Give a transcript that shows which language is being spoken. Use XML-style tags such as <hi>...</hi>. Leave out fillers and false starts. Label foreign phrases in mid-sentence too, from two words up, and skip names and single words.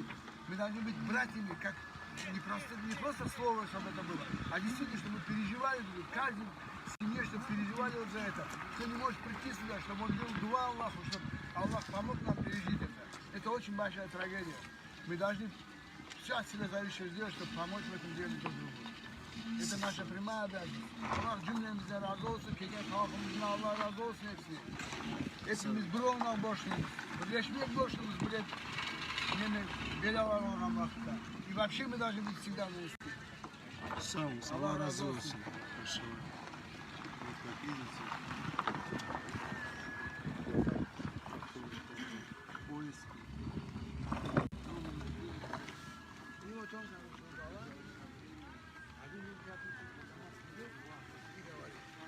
<ru>Мы должны быть братьями, как не просто слово, чтобы это было, а действительно, чтобы мы переживали, каждый в семье, чтобы переживали вот за это. Кто не может прийти сюда, чтобы он делал дуа Аллаху, чтобы Аллах помог нам пережить это. Это очень большая трагедия. Мы должны все от себя зависящее сделать, чтобы помочь в этом деле друг другу. Это наша прямая обязанность.</ru> <tr>Аллах cümlemizden razı olsun, kegen halkımızdan Allah razı olsun hepsi. Hepimiz bir olmak borçluyuz. Birleşmek borçluyuz. Belalar olan vakitte.</tr> <ru>И вообще мы должны быть всегда вместе.</ru> <tr>Аллах разу olsun.</tr> <ru>И вот он сказал, один из братьев и говорит.</ru>